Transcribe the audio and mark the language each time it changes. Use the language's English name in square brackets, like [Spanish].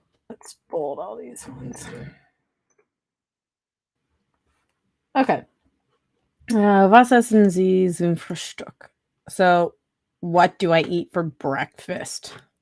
[English] Let's bold all these ones. Okay. [German] Was essen Sie zum Frühstück? [English] So, what do I eat for breakfast?